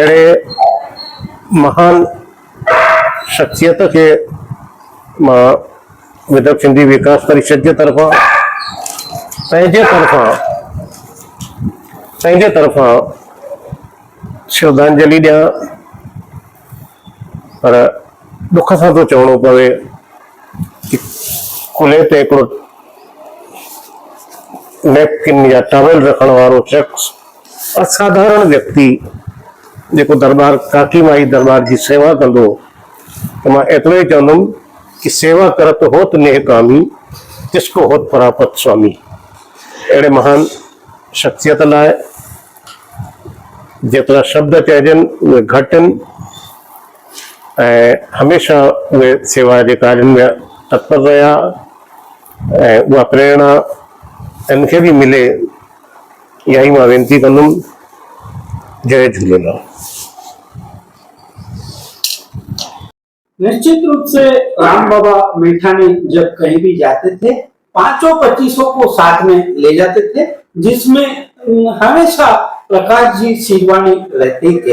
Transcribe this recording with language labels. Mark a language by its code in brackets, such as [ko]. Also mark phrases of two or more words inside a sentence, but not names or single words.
[sd] अहिड़े महान शख्सियत खे मां विदर्भ सिंधी विकास परिषद जे तरफ़ां पंहिंजे तरफ़ां श्रद्धांजलि ॾियां। पर दुख सां थो चवणो पवे कि कुल्हे ते हिकिड़ो नैपकिन या टॉवेल रखण वारो शख़्स, असाधारण व्यक्ति जेको दरबार काकी माई दरबार जी सेवा कंदो, त मां एतिरो ई चवंदुमि कि [pa] ਸੇਵਾ ਕਰਤ ਹੋਤ ਨੇਹ ਕਾਮੀ, ਤਿਸਕੋ ਹੋਤ ਪਰਾਪਤ ਸਵਾਮੀ। [sd] अहिड़े महान शख्सियत लाइ जेतिरा शब्द चइजनि उहे घटि आहिनि ऐं हमेशह उहे सेवा जे कार्यनि में तत्पर रहिया ऐं उहा प्रेरणा इनखे भी मिले, यही मां वेनती कंदुमि। जय झूलेलाल। [hi] निश्चित रूप से राम बाबा मेठानी जब कहीं भी जाते थे 5-25 को साथ में ले जाते थे, जिसमें हमेशा प्रकाश जी सिरवानी रहते थे।